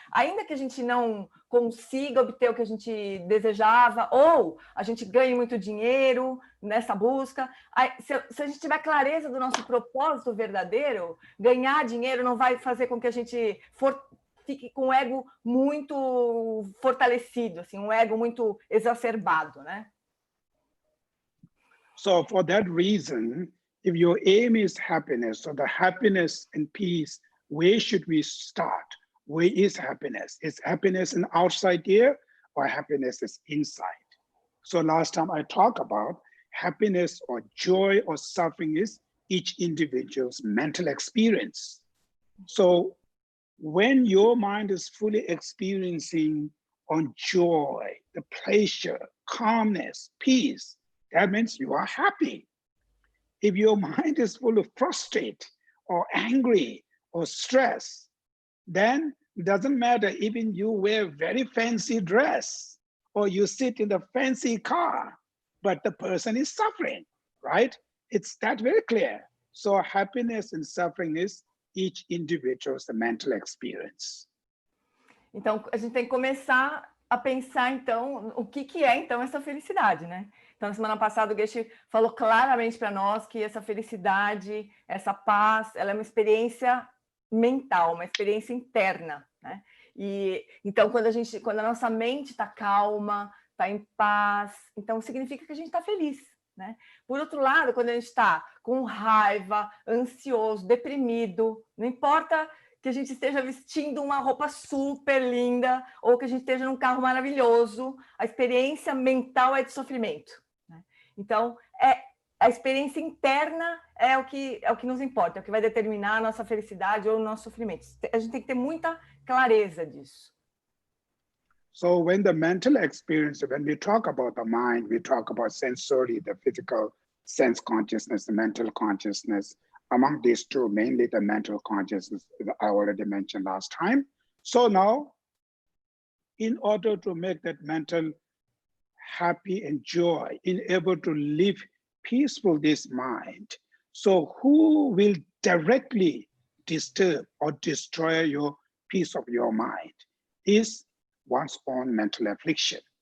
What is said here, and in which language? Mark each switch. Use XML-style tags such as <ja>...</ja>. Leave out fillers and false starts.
<pt>Ainda que a gente não consiga obter o que a gente desejava, ou a gente ganhe muito dinheiro nessa busca, se a gente tiver clareza do nosso propósito verdadeiro, ganhar dinheiro não vai fazer com que a gente fique com o ego muito fortalecido, assim, um ego muito exacerbado, né?</pt> <en>So for that reason, if your aim is happiness, so the happiness and peace, where should we start? Where is happiness? Is happiness an outside here or happiness is inside? So last time I talked about happiness or joy or suffering is each individual's mental experience. So when your mind is fully experiencing on joy, the pleasure, calmness, peace, that means you are happy. If your mind is full of frustration or angry or stress, then it doesn't matter even you wear very fancy dress or you sit in the fancy car, but the person is suffering, right? It's that very clear. So happiness and suffering is each individual's mental experience.</en> <pt>Então, a gente tem que começar a pensar, então, o que é, então, essa felicidade, né? Então, na semana passada, o Geshe falou claramente para nós que essa felicidade, essa paz, ela é uma experiência mental, uma experiência interna, né? E, então, quando a nossa mente está calma, está em paz, então significa que a gente está feliz, né? Por outro lado, quando a gente está com raiva, ansioso, deprimido, não importa que a gente esteja vestindo uma roupa super linda ou que a gente esteja num carro maravilhoso, a experiência mental é de sofrimento, né? Então, a experiência interna é o que nos importa, é o que vai determinar a nossa felicidade ou o nosso sofrimento. A gente tem que ter muita clareza disso.</pt> <en>So when the mental experience, when we talk about the mind, we talk about sensory, the physical sense consciousness, the mental consciousness. Among these two, mainly the mental consciousness, I already mentioned last time. So now, in order to make that mental happy and joy, in able to live peaceful this mind, so who will directly disturb or destroy your peace of your mind is one's own mental affliction.</en>